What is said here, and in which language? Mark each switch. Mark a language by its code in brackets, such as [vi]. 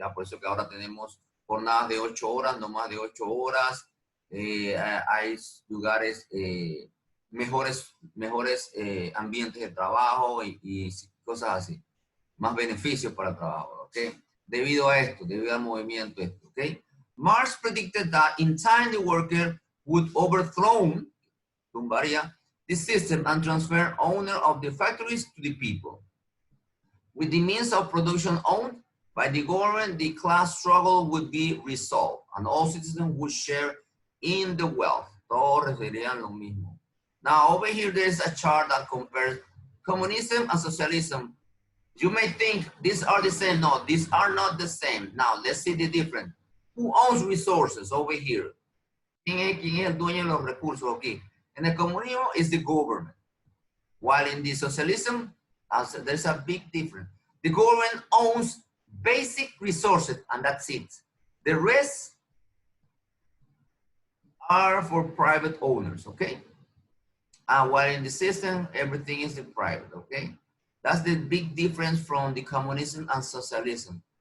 [es] Ya por eso que ahora tenemos jornadas de 8 horas, no más de 8 horas, hay lugares, mejores ambientes de trabajo y cosas así, más beneficios para el trabajador, ¿ok? Debido a esto, debido al movimiento esto, ¿ok? [en] Marx predicted that in time the worker would overthrow, [es] tumbaría, [en] the system and transfer owner of the factories to the people. With the means of production owned by the government, the class struggle would be resolved and all citizens would share in the wealth. [es] Todos referirían lo mismo. [en] Now, over here, there's a chart that compares communism and socialism. You may think these are the same. No, these are not the same. Now, let's see the difference. Who owns resources over here? [es] ¿Quién es el dueño de los recursos aquí? [en] In the comunismo, it's the government. While in the socialism, there's a big difference. The government owns basic resources, and that's it. The rest are for private owners, okay? And while in the system, everything is the private, okay? That's the big difference from the communism and socialism.